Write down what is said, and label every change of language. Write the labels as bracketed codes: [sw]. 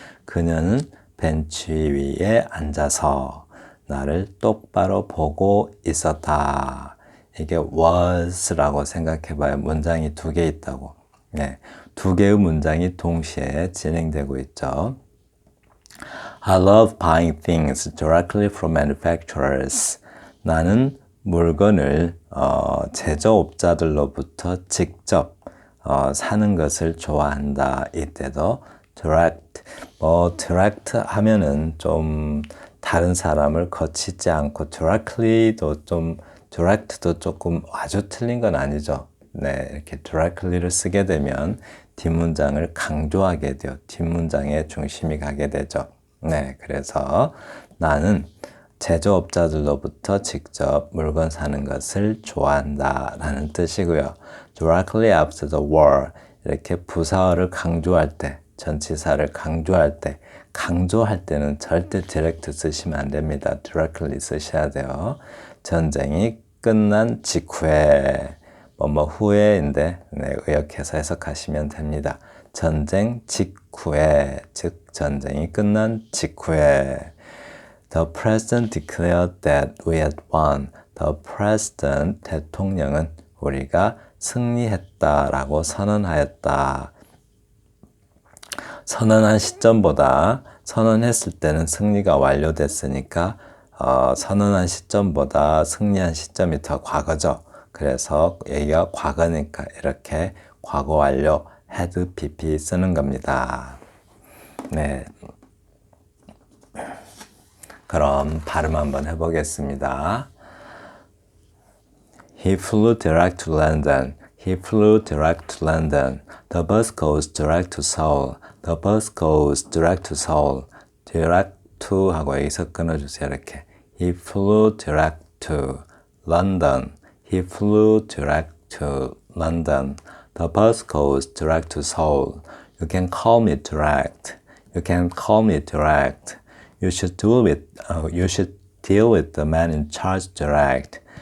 [ko] 그녀는 벤치 위에 앉아서 나를 똑바로 보고 있었다. 이게 was라고 생각해봐요. 문장이 두 개 있다고. 네, 두 개의 문장이 동시에 진행되고 있죠. [en] I love buying things directly from manufacturers. [ko] 나는 물건을 제조업자들로부터 직접 사는 것을 좋아한다. 이때도 direct 하면은 좀 다른 사람을 거치지 않고 directly도 조금 아주 틀린 건 아니죠. 네, 이렇게 directly를 쓰게 되면 뒷문장을 강조하게 돼요. 뒷문장에 중심이 가게 되죠. 네, 그래서 나는 제조업자들로부터 직접 물건 사는 것을 좋아한다 라는 뜻이고요. [en] directly after the war, [ko] 이렇게 부사어를 강조할 때, 전치사를 강조할 때는 절대 direct 쓰시면 안 됩니다. directly 쓰셔야 돼요. 전쟁이 끝난 직후에 후에인데 네, 의역해서 해석하시면 됩니다. 전쟁 직후에, 즉 전쟁이 끝난 직후에 [en] The president declared that we had won. The president, [ko] 대통령은 우리가 승리했다라고 선언하였다. 선언한 시점보다 선언했을 때는 승리가 완료됐으니까 선언한 시점보다 승리한 시점이 더 과거죠. 그래서 여기가 과거니까 이렇게 과거 완료 had pp 쓰는 겁니다. 네. 그럼 발음 한번 해보겠습니다. [en] He flew direct to London. He flew direct to London. The bus goes direct to Seoul. The bus goes direct to Seoul. [ko] Direct to 하고 여기서 끊어주세요. 이렇게. [en] He flew direct to London. He flew direct to London. The bus goes direct to Seoul. You can call me direct. You can call me direct. You should deal with the man in charge direct.